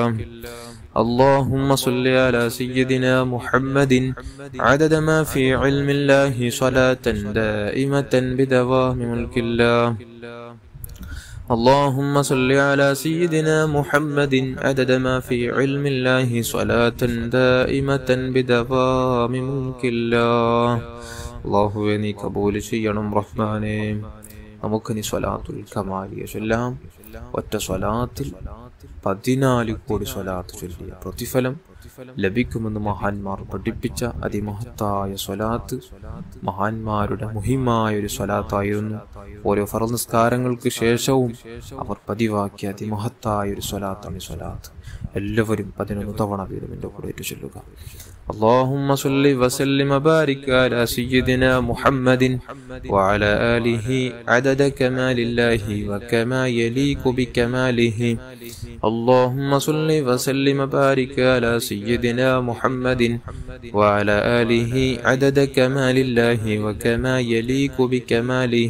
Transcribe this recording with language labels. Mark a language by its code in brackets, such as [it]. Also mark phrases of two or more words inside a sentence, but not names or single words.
[ar] اللهم صل على سيدنا محمد عدد ما في علم الله صلاة دائمة بدوام ملك الله. اللهم صل على سيدنا محمد عدد ما في علم الله صلاة دائمة بدوام ملك الله. [ml] അല്ലാഹുവേ നീ കബൂൽ ചെയ്യണം റഹ്മാനേ. നമുക്കിനി സ്വലാത്തുൽ കമാലിയ ചൊല്ലാം. ഒറ്റ സ്വലാത്തിൽ 14 കോടി സ്വലാത്ത് ചൊല്ലിയ പ്രതിഫലം ലഭിക്കുമെന്ന് മഹാന്മാർ പഠിപ്പിച്ച അതിമഹത്തായ സ്വലാത്ത് മഹാന്മാരുടെ മുഹിമായ ഒരു സ്വലാത്തായിരുന്നു. ഓരോ ഫർദ് നിസ്കാരങ്ങൾക്ക് ശേഷവും അവർ പതിവാക്കിയ അതിമഹത്തായ ഒരു സ്വലാത്താണ് സ്വലാത്ത്. എല്ലാവരും 11 തവണ വീതം എൻ്റെ കൂടെ ചൊല്ലുക. [ar] اللهم صل وسلم وبارك على سيدنا محمد وعلى آله عدد كمال الله وكما يليق بكماله. اللهم صل وسلم وبارك على سيدنا محمد وعلى آله عدد كمال الله وكما يليق بكماله.